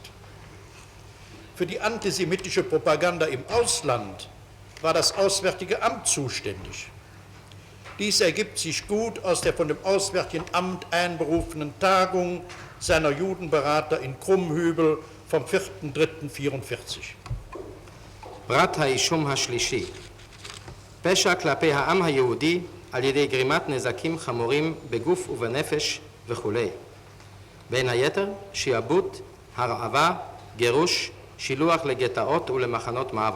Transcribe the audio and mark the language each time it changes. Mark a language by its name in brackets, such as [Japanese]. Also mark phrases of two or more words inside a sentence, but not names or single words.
[German] Für die antisemitische Propaganda im Ausland war das Auswärtige Amt zuständig. Dies ergibt sich gut aus der von dem Auswärtigen Amt einberufenen Tagung seiner Judenberater in Krummhübel vom 4.3.44. [Hebrew] פרט האישום השלישי, פשע כלפי העם היהודי על ידי גרימת נזקים חמורים בגוף ובנפש וכו'. בין היתר, שיעבוד, הרעבה, גירוש, שילוח לגטאות ולמחנות מעבר.